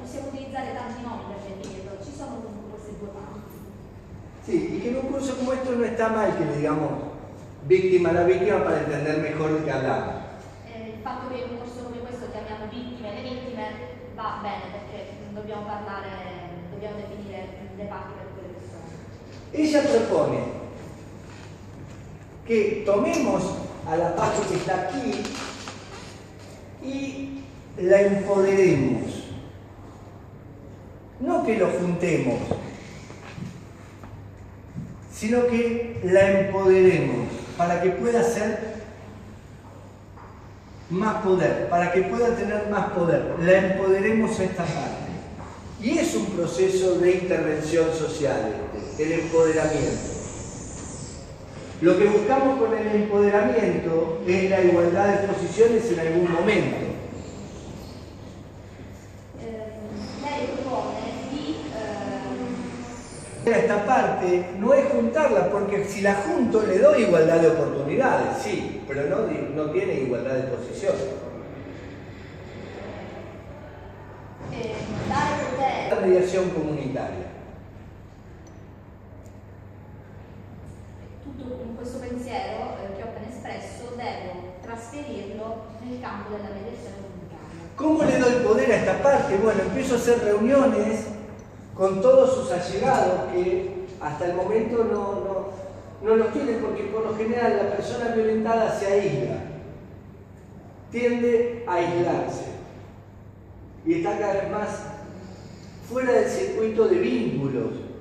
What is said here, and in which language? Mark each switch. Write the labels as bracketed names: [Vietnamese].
[Italian] Possiamo utilizzare tanti nomi per definirlo, ci sono comunque queste due parti. [Spanish] Sí, y que en un curso como esto no está mal que le digamos víctima a la víctima para entender mejor de qué hablamos. [Italian] Il fatto che in un corso come questo chiamiamo vittime le vittime va bene, perché dobbiamo definire le parti per quelle che sono. [Spanish] Ella propone que tomemos a la parte que está aquí y la empoderemos. No que lo juntemos, sino que la empoderemos para que pueda ser más poder, para que pueda tener más poder. La empoderemos a esta parte. Y es un proceso de intervención social, el empoderamiento. Lo que buscamos con el empoderamiento es la igualdad de posiciones en algún momento. [Italian] Lei propone di [Spanish] Esta parte no es juntarla, porque si la junto le doy igualdad de oportunidades, sí, pero no tiene igualdad de posiciones. [Italian] dare potere. [Spanish] La mediación comunitaria. [Italian] Tutto questo pensiero che ho appena espresso devo trasferirlo nel campo della mediazione comunitaria. [Spanish] ¿Cómo le doy poder a esta parte? Bueno, empiezo a hacer reuniones con todos sus allegados que hasta el momento no los tienen, porque por lo general la persona violentada se aísla, tiende a aislarse y está cada vez más fuera del circuito de vínculos.